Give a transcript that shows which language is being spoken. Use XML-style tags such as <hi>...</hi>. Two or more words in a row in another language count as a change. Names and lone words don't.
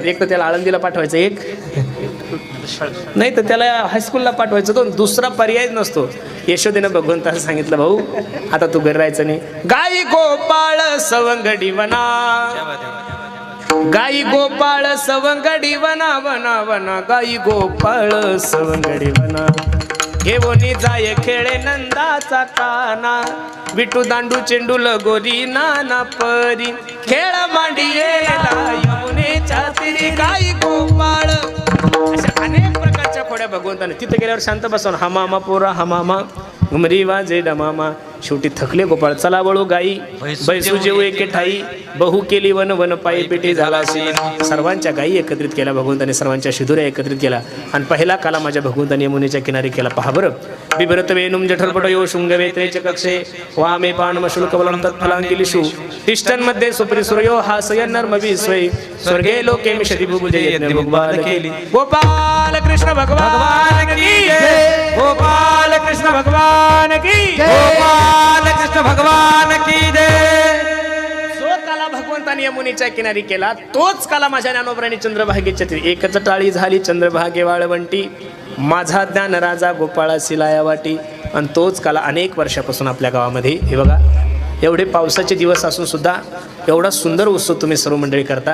<mr>एक तर त्याला आळंदीला पाठवायचं, एक नाही तर त्याला हायस्कूलला पाठवायचं. तो दुसरा पर्याय नसतो. यशोदेनं भगवंताला सांगितलं, भाऊ आता तू घरी राहायचं नाही. गाई गोपाळ सवंगडी वना, गाई गोपाळ सवंगडी वना वना वना, गाई गोपाळ सवंगडी वना, घेवनी जाय खेळे नंदाचा काना, विटू दांडू चेंडू लगोरी नाना परी, खेळ मांडियेला यमुनेच्या तीरी, गाई गोपाळ. अशा अनेक प्रकारच्या खोड्या भगवंताने. तिथे गेल्यावर शांत बसवून हा मामा पोरा हा मामा घुमरी वाजे डमामा. शेवटी थकले गोपाळ, चला वळू गाई बैसू जेऊ एके ठाई, बहु केली वन वन पायी पेटी झाला शीन. सर्वांच्या गायी एकत्रित केल्या भगवंताने, सर्वांच्या शिदुऱ्या एकत्रित केला आणि पहिला काला माझ्या भगवंताने यमुनेच्या किनारी केला. पहा बरं.</mr> <sa>बिभरत वेणुम जठरपट यो शृंगवेत्रेचे कक्षे, वामे पानम शुल्क बलम तत्फलांकिलिषु, तिष्ठन्मध्ये सुप्री सूर्यो हासयन् नर्मविस्वै, स्वर्गे लोके मिषति भुभुजयज्ञ भुग्बाल केली.</sa> <hi>गोपाल कृष्ण भगवान की जय, गोपाल कृष्ण भगवान की जय, गोपाल कृष्ण भगवान की जय.</hi> <mr>जो काला भगवंताने यमुनेच्या किनारी केला तोच काला माझ्या ज्ञानोबराणी चंद्रभागेच्या तीरी. एकच टाळी झाली चंद्रभागे वाळवंटी, माझा ज्ञान राजा गोपाळा सिलाया वाटी. आणि तोच काला अनेक वर्षापासून आपल्या गावामध्ये. हे बघा, एवढे पावसाचे दिवस असून सुद्धा एवढा सुंदर उत्सव तुम्ही सर्व मंडळी करता.</mr>